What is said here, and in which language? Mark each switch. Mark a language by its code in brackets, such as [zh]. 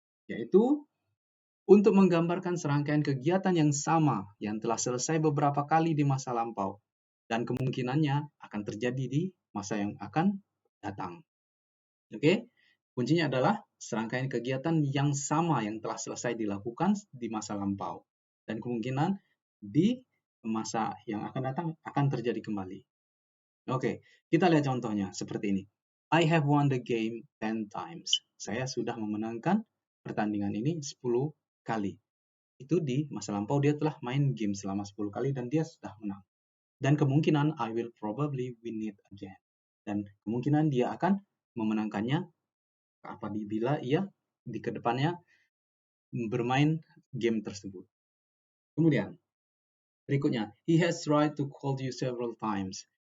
[id] Yaitu untuk menggambarkan serangkaian kegiatan yang sama yang telah selesai beberapa kali di masa lampau dan kemungkinannya akan terjadi di masa yang akan datang. Oke? Kuncinya adalah serangkaian kegiatan yang sama yang telah selesai dilakukan di masa lampau dan kemungkinan di masa yang akan datang akan terjadi kembali. Oke, kita lihat contohnya seperti ini. [en] I have won the game 10 times. [id] Saya sudah memenangkan pertandingan ini 10 kali. Itu di masa lampau dia telah main game selama 10 kali dan dia sudah menang. Dan kemungkinan [en] I will probably win it again. [id] Dan kemungkinan dia akan memenangkannya apabila ia di kedepannya bermain game tersebut. Kemudian, berikutnya, [en] he has tried to call you several times.